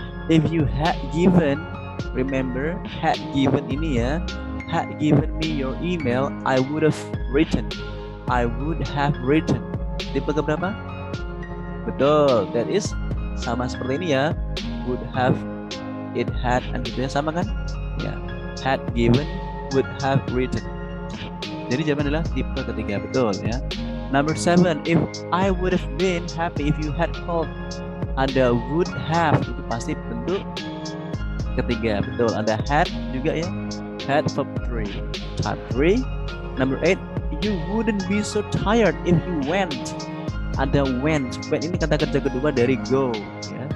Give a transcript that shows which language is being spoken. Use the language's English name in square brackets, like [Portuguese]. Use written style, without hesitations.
[English] If you had given, remember, had given ini ya, had given me your email, I would have written. I would have written. [Indonesian] Tipe keberapa? Betul. [English] That is [Indonesian] sama seperti ini ya. [English] Would have, it had, and [Indonesian] gitu ya, sama kan? Ya. [English] Had given, would have written. [Indonesian] Jadi jawaban adalah tipe ketiga, betul ya. [English] Number 7, if I would have been happy if you had called. [Indonesian] Ada would have, itu pasti bentuk ketiga, betul. Ada had juga ya. Had verb 3. Type 3. [English] Number 8, you wouldn't be so tired if you went. [Indonesian] Ada went. Went ini kata kerja kedua dari go ya.